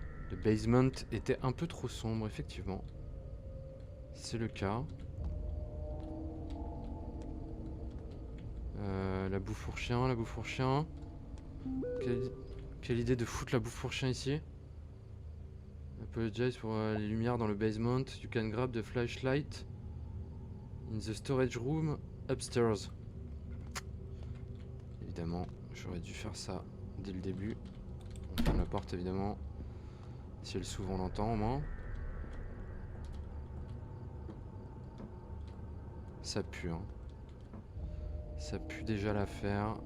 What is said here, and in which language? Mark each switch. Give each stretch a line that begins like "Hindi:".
French: Le basement était un peu trop sombre, effectivement. C'est le cas. La bouffe pour chien. Quelle idée de foutre la bouffe pour chien ici.
English: Apologize
French: pour les lumières dans le basement.
English: You can grab the flashlight in the storage room upstairs.
French: Évidemment, j'aurais dû faire ça dès le début. On ferme la porte évidemment. Si elle s'ouvre, on l'entend au moins. Ça pue, hein. Ça pue déjà l'affaire.